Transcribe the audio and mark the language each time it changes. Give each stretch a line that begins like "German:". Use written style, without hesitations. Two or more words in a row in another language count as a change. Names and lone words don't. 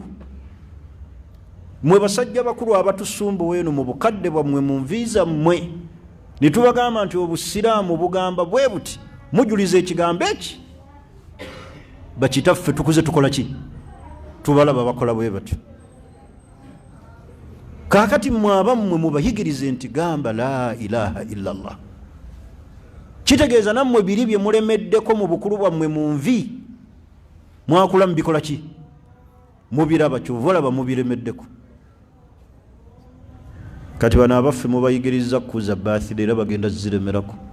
Ganda: Mwe basajja bakulu abatusumba weno mu bukadde bwammwe mu nviiza mmwe ne tubagamba nti obusiraamu bugamba bwe buti, mujuliza ekigambo eki. Bakitaffe tukuze tukola ki? Tubalaba bakola bwe batyo. Kaakati mmwe abammwe mubayigirize nti gamba
Arabic: لا إله إلا الله.
Ganda: Kitegeeza nammwe biri bye mulemeddeko mu bukulu bwammwe mu nvi mwakula mubikola ki? Mubiraba, kyova olaba mubiremeddeko. Kati bano abaffe mubayigiriza kuza birthday era bagenda ziremerako.